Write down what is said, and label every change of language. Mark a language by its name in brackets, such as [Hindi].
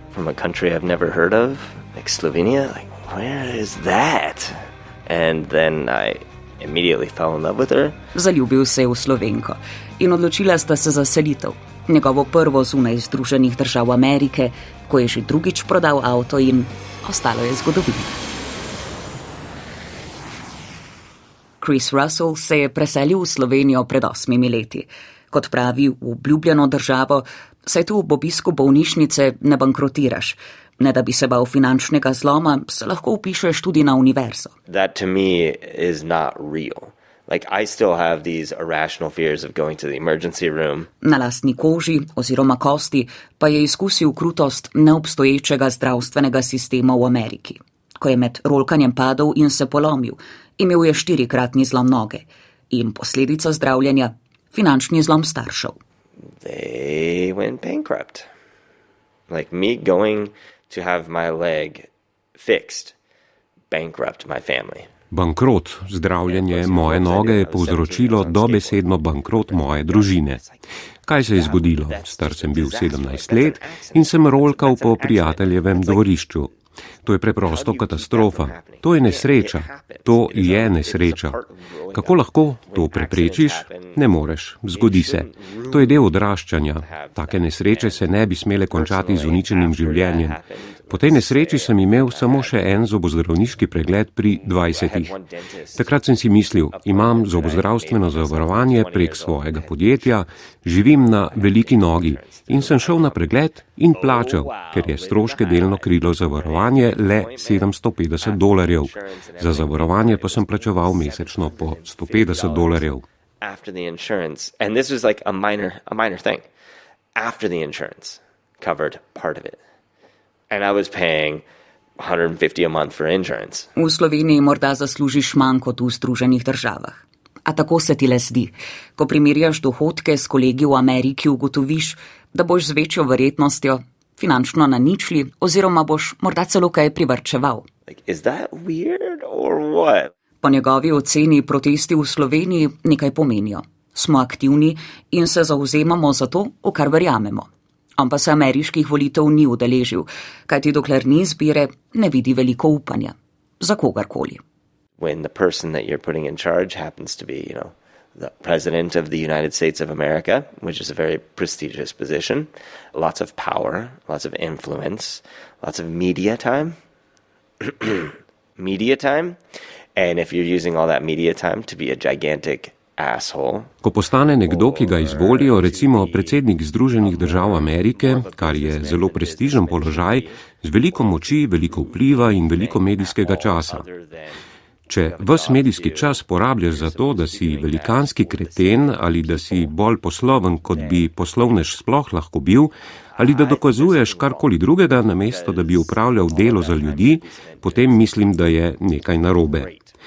[English] From a country I've never heard of, like Slovenia, like, where is that? And then I immediately fell in love with her. [Slovenian] Zaljubil se je v Slovenko in odločila sta se za selitev. Njegovo prvo zunaj Združenih držav Amerike, ko je že drugič prodal avto in ostalo je zgodovina. Chris Russell se je preselil v Slovenijo pred 8 leti. Kot pravi, v obljubljeno državo, saj tu ob obisku bolnišnice ne bankrotiraš. Ne da bi se bal finančnega zloma, se lahko vpišeš tudi na univerzo. [English] That to me is not real. Like, I still have these irrational fears of going to the emergency room. [Slovenian] Na lastni koži oziroma kosti pa je izkusil krutost neobstoječega zdravstvenega sistema v Ameriki. Ko je med rolkanjem padel in se polomil, imel je 4-kratni zlom noge in posledica zdravljenja finančni zlom staršev. [English] They went bankrupt. Like me going to have my leg fixed, bankrupt my family. [Slovenian] Bankrot, zdravljenje moje noge je povzročilo dobesedno bankrot moje družine. Kaj se je zgodilo? Star sem bil 17 let in sem rolkal po prijateljevem dvorišču. To je preprosto katastrofa. To je nesreča. To je nesreča. Kako lahko to preprečiš? Ne moreš. Zgodi se. To je del odraščanja. Take nesreče se ne bi smele končati z uničenim življenjem. Po tej nesreči sem imel samo še en zobozdravniški pregled pri 20. Takrat sem si mislil, imam zobozdravstveno zavarovanje prek svojega podjetja, živim na veliki nogi in sem šel na pregled in plačal, ker je stroške delno krilo zavarovanje le $750. Za zavarovanje pa sem plačeval mesečno po $150. [English] After the insurance, and this was like a minor thing, after the insurance covered part of it. And I was paying $150 a month for insurance. [Slovenian] V Sloveniji morda zaslužiš manj kot v Združenih državah. A tako se ti le zdi. Ko primerjaš dohodke s kolegi v Ameriki, ugotoviš, da boš z večjo verjetnostjo finančno na ničli oziroma boš morda celo kaj privarčeval. [English] Is that weird or what? [Slovenian] Po njegovi oceni protesti v Sloveniji nekaj pomenijo. Smo aktivni in se zauzemamo za to, v kar verjamemo. On pa se ameriških volitev ni udeležil, kajti dokler ni izbire, ne vidi veliko upanja. Za kogarkoli. [English] When the person that you're putting in charge happens to be, the president of the United States of America, which is a very prestigious position, lots of power, lots of influence, lots of media time, and if you're using all that media time to be a gigantic asshole. [Slovenian] Ko postane nekdo, ki ga izvolijo, recimo predsednik Združenih držav Amerike, kar je zelo prestižen položaj, z veliko moči, veliko vpliva in veliko medijskega časa. Če ves medijski čas porabljaš za to, da si velikanski kreten ali da si bolj posloven, kot bi poslovnež sploh lahko bil, ali da dokazuješ karkoli drugega, namesto da bi upravljal delo za ljudi, potem mislim, da je nekaj narobe.